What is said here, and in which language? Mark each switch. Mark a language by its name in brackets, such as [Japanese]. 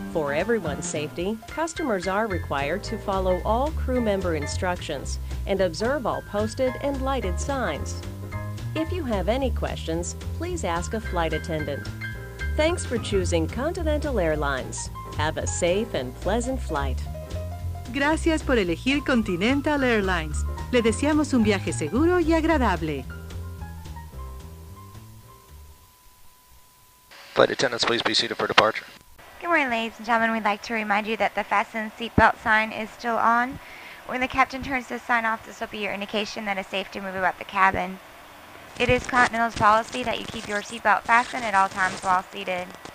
[English] For everyone's safety, customers are required to follow all crew member instructions and observe all posted and lighted signs. If you have any questions, please ask a flight attendant. Thanks for choosing Continental Airlines. Have a safe and pleasant flight. [Spanish] Gracias por elegir Continental Airlines. Le deseamos un viaje seguro y agradable. [English] Flight attendants, please be seated for departure. Good morning, ladies and gentlemen. We'd like to remind you that the fasten seatbelt sign is still on. When the captain turns this sign off, this will be your indication that it's safe to move about the cabin. It is Continental's policy that you keep your seatbelt fastened at all times while seated.